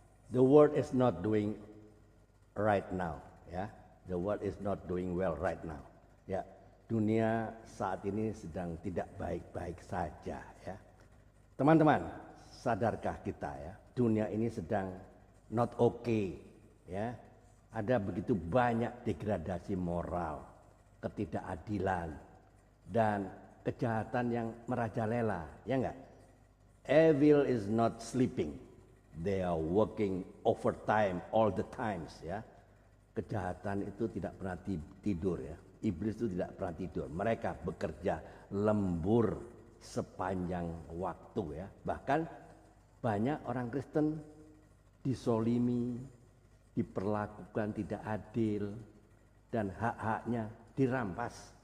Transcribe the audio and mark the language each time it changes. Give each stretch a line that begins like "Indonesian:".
English: The world is not doing right now. Ya, the world is not doing well right now.
Indonesian: Ya, dunia saat ini sedang tidak baik-baik saja. Ya, teman-teman, sadarkah kita ya, dunia ini sedang
English: not okay.
Indonesian: Ya, ada begitu banyak degradasi moral, ketidakadilan, dan kejahatan yang merajalela, ya enggak?
English: Evil is not sleeping, they are working overtime all the times, ya.
Indonesian: Kejahatan itu tidak pernah tidur, ya. Iblis itu tidak pernah tidur. Mereka bekerja lembur sepanjang waktu, ya. Bahkan banyak orang Kristen disolimi, diperlakukan tidak adil, dan hak-haknya dirampas.